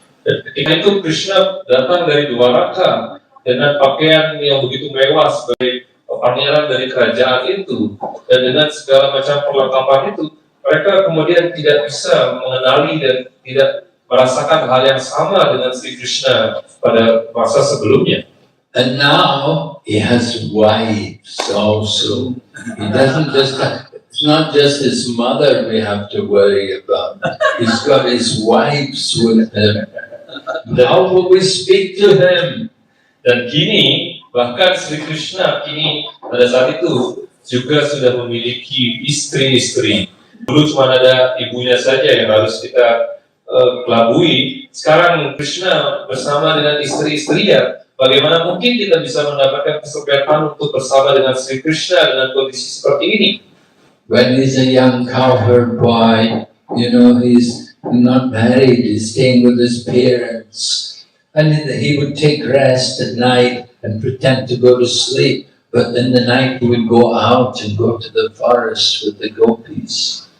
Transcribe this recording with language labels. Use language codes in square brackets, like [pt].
[id] Dan ketika itu Krishna datang dari Dwaraka dengan pakaian yang begitu mewah sebagai pangeran dari kerajaan itu dan dengan segala macam perlengkapan itu, mereka kemudian tidak bisa mengenali dan tidak merasakan hal yang sama dengan Sri Krishna pada masa sebelumnya. [en] And now he has wives also. He doesn't just. It's not just his mother we have to worry about. He's got his wives with him. How will we speak to him? [id] Dan kini bahkan Sri Krishna kini pada saat itu juga sudah memiliki istri-istri. Dulu cuma ada ibunya saja yang harus kita kelabui. Sekarang Krishna bersama dengan istri-istrinya. Bagaimana mungkin kita bisa mendapatkan kesempatan untuk bersama dengan Sri Krishna dengan kondisi seperti ini? [en] When he's a young cowherd boy, you know, he's not married, he's staying with his parents. And he would take rest at night and pretend to go to sleep. But in the night he would go out and go to the forest with the gopis.